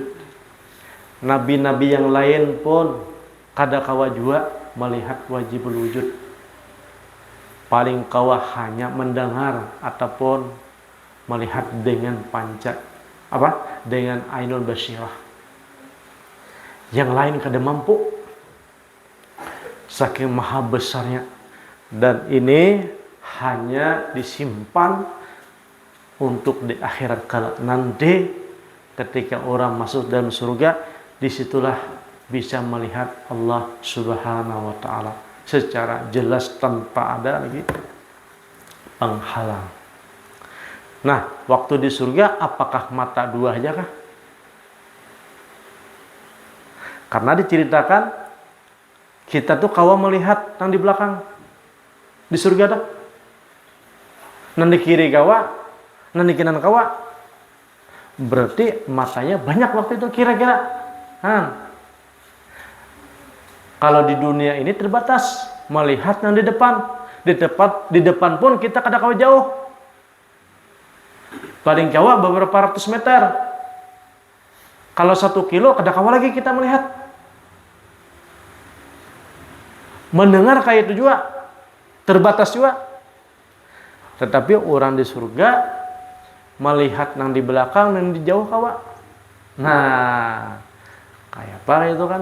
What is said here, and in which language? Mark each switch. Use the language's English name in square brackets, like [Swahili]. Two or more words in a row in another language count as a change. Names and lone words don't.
[Banjar] Nabi-nabi yang lain pun kada kawa juga melihat [Arabic] wajibul wujud. [Banjar] Paling kawa hanya mendengar ataupun melihat dengan dengan [Arabic] ainul basyirah. [Banjar] Yang lain kada mampu, saking maha besarnya. [Indonesian] Dan ini hanya disimpan untuk di akhirat kala nanti ketika orang masuk dalam surga, disitulah bisa melihat Allah [Arabic] Subhanahu wa Ta'ala [Indonesian] secara jelas tanpa ada lagi penghalang. Nah, waktu di surga apakah mata dua aja kah? [Banjar] Karena diceritakan kita tuh kawa melihat yang di belakang di surga tuh. Nang di kiri kawa, nang di kanan kawa. [Indonesian] Berarti matanya banyak waktu itu kira-kira. Kalau di dunia ini terbatas melihat yang di depan. [Banjar] Di depan pun kita kada kawa jauh. Paling kawa beberapa ratus meter. Kalau 1 kilo kada kawa lagi kita melihat. [Indonesian] Mendengar kayak itu juga terbatas juga. [Banjar] Tetapi orang di surga melihat yang di belakang dan di jauh kawa. [Indonesian] Nah, kayak apa itu kan?